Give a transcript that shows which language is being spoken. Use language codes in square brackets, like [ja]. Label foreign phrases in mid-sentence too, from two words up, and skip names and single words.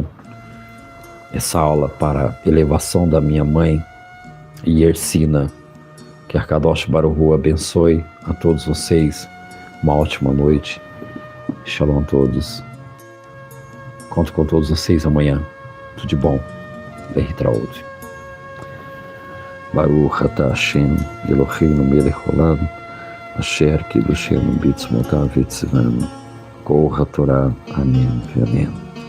[pt] Essa aula para elevação da minha mãe, Yersina. Que [he] הקדוש ברוך הוא [pt] abençoe a todos vocês. Uma ótima noite. Shalom a todos. Conto com todos vocês amanhã. Tudo de bom. Berritraúde. [he] ברוך אתה ה' אלהינו מלך העולם אשר קדשנו במצותיו וצונו כל התורה. [pt] Amém. Amém.